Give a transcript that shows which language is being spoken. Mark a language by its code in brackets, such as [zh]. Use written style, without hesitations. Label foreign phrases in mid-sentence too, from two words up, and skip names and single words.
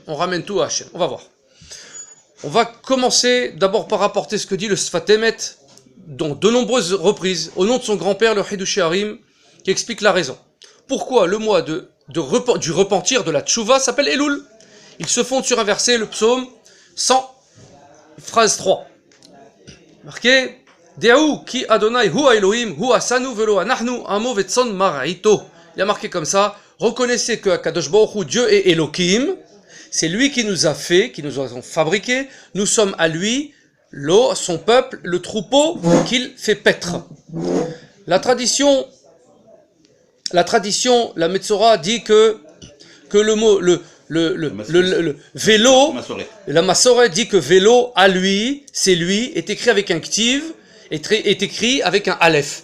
[fr] On ramène tout à Hachem, on va voir. On va commencer d'abord par rapporter ce que dit le Sfat Emet, dans de nombreuses reprises, au nom de son grand-père, le Hidushei Harim, qui explique la raison. Pourquoi le mois du repentir, de la Tchouva, s'appelle Elul? Il se fonde sur un verset, le psaume 100, phrase 3. Marqué, [he] דעו כי ה' הוא אלהים, הוא עשנו ולא אנחנו עמו וצאן מרעיתו. [fr] Il y a marqué comme ça, reconnaissez que [he] הקדוש ברוך הוא, [fr] Dieu est Elohim, c'est lui qui nous a fait, qui nous a fabriqués, nous sommes à lui, son peuple, le troupeau qu'il fait paître. La tradition, la Metzora dit que le mot, le vélo, la Massoré dit que vélo, à lui, c'est lui, est écrit avec un ktiv, est écrit avec un aleph.